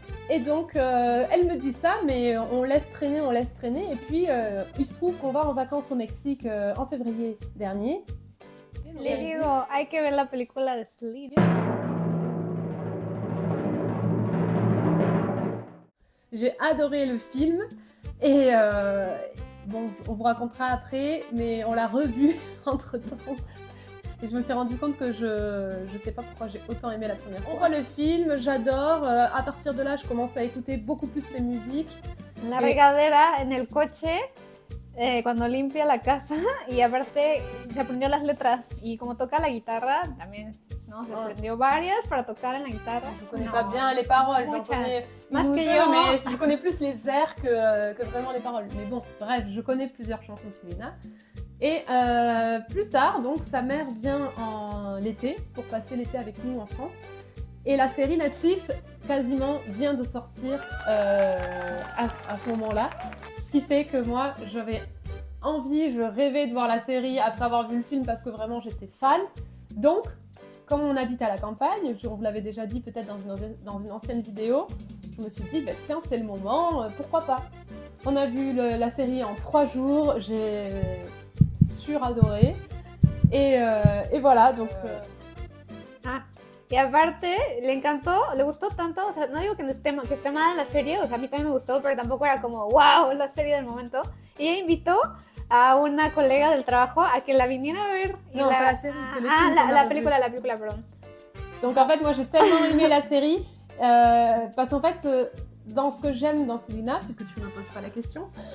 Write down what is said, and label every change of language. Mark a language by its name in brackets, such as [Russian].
[French] Et donc, elle me dit ça, mais on laisse traîner. Et puis, il se trouve qu'on va en vacances au Mexique en février dernier. [Spanish] Le digo, hay que ver la película de Selena. [French] J'ai adoré le film et bon, on vous racontera après, mais on l'a revu entre-temps. Et je me suis rendu compte que je sais pas pourquoi j'ai autant aimé la première fois. On voit le film, j'adore. À partir de là, je commence à écouter beaucoup plus ses musiques. [Spanish] La regadera en el coche, cuando limpia la casa y aparte se aprendió las letras y como toca la guitarra también. No, se aprendió varias para tocar en la guitarra. [French] Je connais pas bien les paroles, j'en connais une ou deux, mais je connais plus les airs que vraiment les paroles. Mais bon, bref, je connais plusieurs chansons de Selena. Et plus tard, donc, sa mère vient en l'été, pour passer l'été avec nous en France. Et la série Netflix, quasiment, vient de sortir à ce moment-là. Ce qui fait que moi, j'avais envie, je rêvais de voir la série après avoir vu le film parce que vraiment, j'étais fan. Donc, comme on habite à la campagne, on vous l'avait déjà dit peut-être dans une ancienne vidéo, je me suis dit, tiens, c'est le moment, pourquoi pas. On a vu la série en 3 jours, j'ai suradoré. Et voilà, donc... [Spanish] Y aparte, le encantó, le gustó tanto, o sea, no digo que esté mala la serie, o sea, a mí también me gustó, pero tampoco era como, wow, la serie del momento. Y ella invitó a una colega del trabajo a que la viniera a ver. [French] Non, pas la série, c'est le film. [Spanish] La película, perdón. [French] Donc en fait, moi j'ai tellement aimé la série, parce qu'en fait, dans ce que j'aime dans Selena, puisque tu ne me poses pas la question.